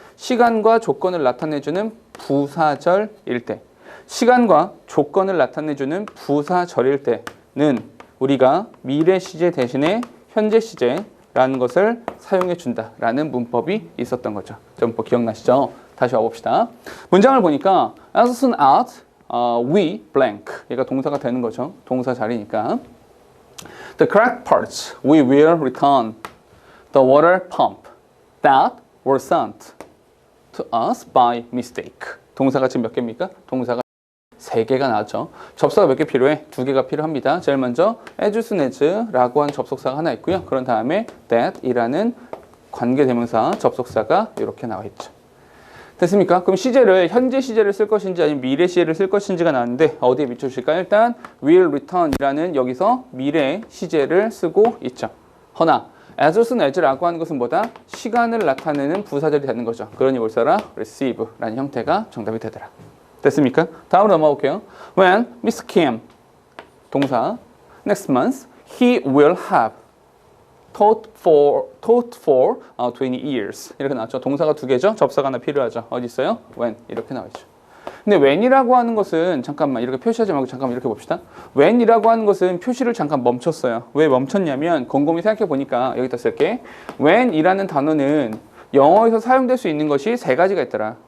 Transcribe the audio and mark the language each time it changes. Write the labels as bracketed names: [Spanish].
[Korean] 시간과 조건을 나타내주는 부사절일 때, 시간과 조건을 나타내주는 부사절일 때는 우리가 미래 시제 대신에 현재 시제라는 것을 사용해 준다라는 문법이 있었던 거죠. 문법 기억나시죠? 다시 와봅시다. 문장을 보니까 [English] as soon as we blank, [Korean] 얘가 동사가 되는 거죠. 동사 자리니까. [English] The correct parts we will return the water pump that were sent to us by mistake. [Korean] 동사가 지금 몇 개입니까? 동사가 3개가 나왔죠. 접사가 몇 개 필요해? 2개가 필요합니다. 제일 먼저 as soon as라고 하는 접속사가 하나 있고요. 그런 다음에 that이라는 관계대명사 접속사가 이렇게 나와 있죠. 됐습니까? 그럼 시제를 현재 시제를 쓸 것인지 아니면 미래 시제를 쓸 것인지가 나왔는데 어디에 비춰주실까요? 일단 will return이라는 여기서 미래 시제를 쓰고 있죠. 허나 as soon as라고 하는 것은 뭐다? 시간을 나타내는 부사절이 되는 거죠. 그러니 올 써라 receive라는 형태가 정답이 되더라. 됐습니까? 다음으로 넘어가 볼게요. [English] When Mr. Kim, 동사, next month he will have taught for 20 years. [Korean] 이렇게 나왔죠. 동사가 2개죠. 접사가 하나 필요하죠. 어디 있어요? when 이렇게 나와 있죠. 근데 when이라고 하는 것은 잠깐만 이렇게 표시하지 말고 잠깐만 이렇게 봅시다. when이라고 하는 것은 표시를 잠깐 멈췄어요. 왜 멈췄냐면 곰곰이 생각해 보니까 여기다 쓸게. when이라는 단어는 영어에서 사용될 수 있는 것이 3가지가 있더라.